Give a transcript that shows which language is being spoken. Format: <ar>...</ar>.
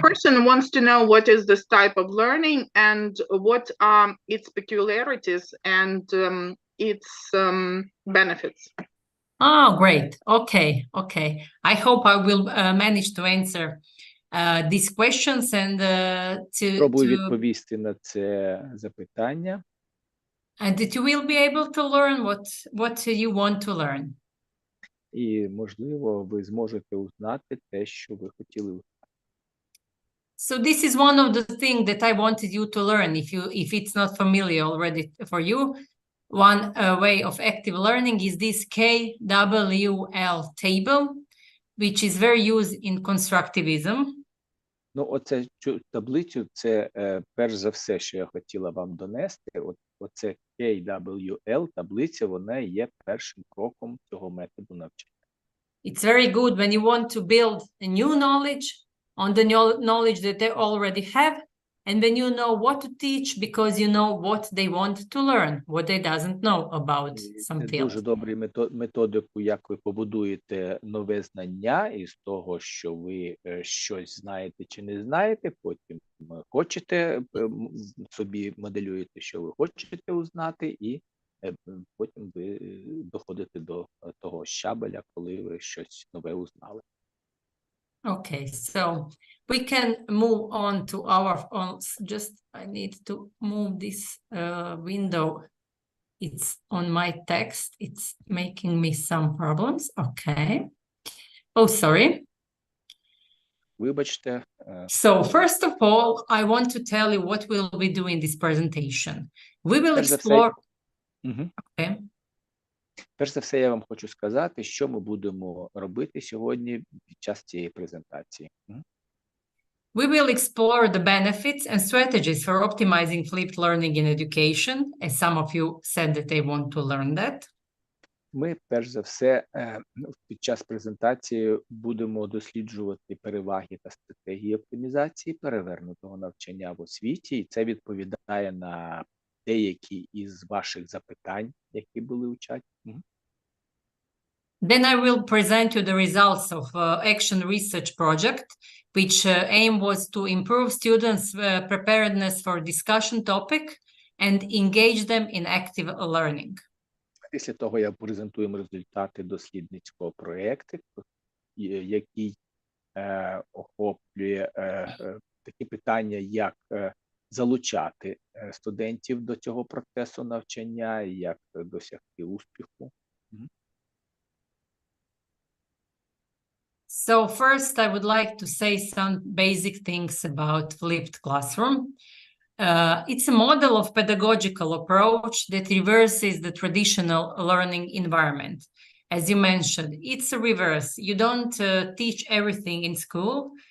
<en>person wants to know what is this type of learning and what are its peculiarities and its benefits. Oh, great. Okay, okay. I hope I will manage to answer these questions and</en> <uk>Пробую</uk> <en>to</en> <uk>відповісти на це запитання.</uk> <en>and that you will be able to learn what you want to learn.</en> <uk>І, можливо, ви зможете узнати те, що ви хотіли узнати.</uk> <en>So this is one of the things that I wanted you to learn. If it's not familiar already for you, one way of active learning is this KWL table, which is very used in constructivism.</en> <uk>Ну, оце цю таблицю, це перш за все, що я хотіла вам донести. Оце KWL таблиця, вона є першим кроком цього методу навчання.</uk> <en>It's very good when you want to build a new knowledge on the knowledge that they already have, and when you know what to teach because you know what they want to learn, what they doesn't know about some</en> <uk>Це</uk> <en>field.</en> <uk>дуже добрий методику, як ви побудуєте нове знання із того, що ви щось знаєте чи не знаєте, потім хочете, собі моделюєте, що ви хочете узнати, і потім ви доходите до того щабеля, коли ви щось нове узнали.</uk> <en>Okay, so We can move on to our, just I need to move this window. It's on my text. It's making me some problems. Okay. Oh, sorry.</en> <uk>Вибачте.</uk> <en>So first of all, I want to tell you what we'll be doing in this presentation. We will explore... Okay.</en> <uk>Перш за все, я вам хочу сказати, що ми будемо робити сьогодні під час цієї презентації.</uk> <en>We will explore the benefits and strategies for optimizing flipped learning in education, as some of you said that they want to learn that.</en> <uk>Ми, перш за все, під час презентації будемо досліджувати переваги та стратегії оптимізації перевернутого навчання в освіті, і це відповідає на деякі із ваших запитань, які були у чаті.</uk> <en>Then I will present you the results of Action Research Project, which aim was to improve students' preparedness for discussion topic and engage them in active learning.</en> <uk>Після того я презентую результати дослідницького проєкту, який охоплює такі питання, як залучати студентів до цього процесу навчання, як досягти успіху.</uk> <en>So first, I would like to say some basic things about flipped classroom. It's a model of pedagogical approach that reverses the traditional learning environment. As you mentioned, it's a reverse. You don't teach everything in school.</en>